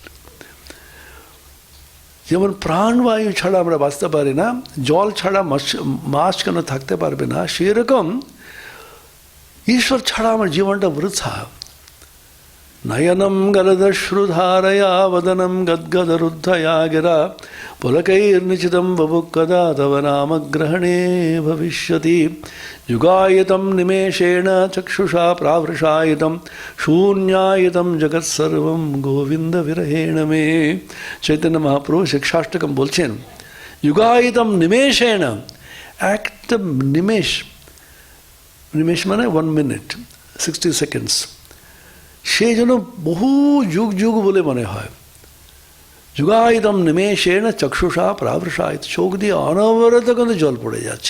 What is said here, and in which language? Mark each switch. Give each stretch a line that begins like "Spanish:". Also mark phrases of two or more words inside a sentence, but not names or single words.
Bangla: যেমন প্রাণবায়ু ছাড়া আমরা বাঁচতে পারি না, জল ছাড়া মাছ কেন থাকতে পারবে না, সেরকম ঈশ্বর ছাড়া আমার জীবনটা বৃথা।
Sanskrit: নয়নম গলদশ্রুধারয়া বদনম গদ্গদরুদ্ধয়া गिरा पुलकैर्निचितं बभुः कदा तव नामग्रहणे भविष्यति युगायतं निमेषेण चक्षुषा प्रावृषायितं शून्यायतं जगत्सर्वं गोविंद विरहेण मे।
Bangla: चैतन्य महाप्रभु शिक्षाष्टकम বলছেন
Sanskrit: युगायतं निमेषेण,
Bangla: একটা নিমেষ, নিমেষ মানে 1 মিনিট 60 সেকেন্ডস, সেই জন্য বহু যুগ যুগ বলে মনে হয়।
Sanskrit: যুগায়তম নিমেষেণ চক্ষুষা প্রাবৃষায়িত,
Bangla: চোখ দিয়ে অনবরত কিন্তু জল পড়ে যাচ্ছে।